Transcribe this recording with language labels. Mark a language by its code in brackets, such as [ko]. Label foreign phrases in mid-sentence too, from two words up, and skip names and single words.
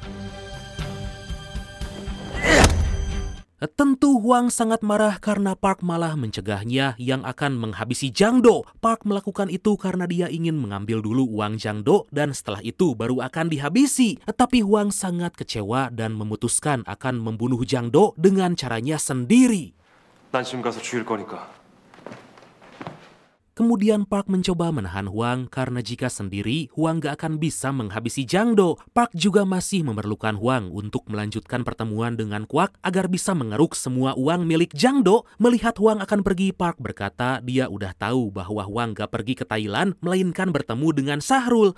[id] Tentu Huang sangat marah karena Park malah mencegahnya yang akan menghabisi Jang Do. Park melakukan itu karena dia ingin mengambil dulu uang Jang Do dan setelah itu baru akan dihabisi. Tapi Huang sangat kecewa dan memutuskan akan membunuh Jang Do dengan caranya sendiri. [ko] 난 지금 가서 죽일 거니까. [id] Kemudian Park mencoba menahan Huang karena jika sendiri Huang gak akan bisa menghabisi Jang Do. Park juga masih memerlukan Huang untuk melanjutkan pertemuan dengan Kwak agar bisa mengeruk semua uang milik Jang Do. Melihat Huang akan pergi, Park berkata dia udah tahu bahwa Huang gak pergi ke Thailand melainkan bertemu dengan Sahrul.